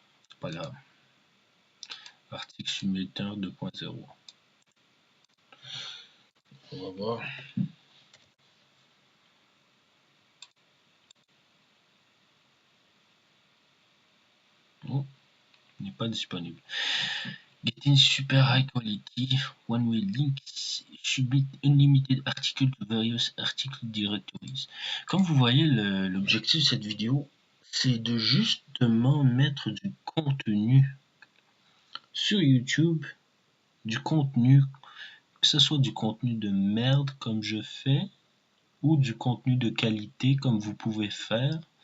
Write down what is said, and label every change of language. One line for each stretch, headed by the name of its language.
French: C'est pas grave. Article Simulator 2.0. On va voir. Oh, il n'est pas disponible.
English: Getting super high quality one-way links submit unlimited articles to various article directories.
French: Comme vous voyez, l'objectif de cette vidéo, c'est de justement mettre du contenu sur YouTube, du contenu, que ce soit du contenu de merde comme je fais, ou du contenu de qualité comme vous pouvez faire.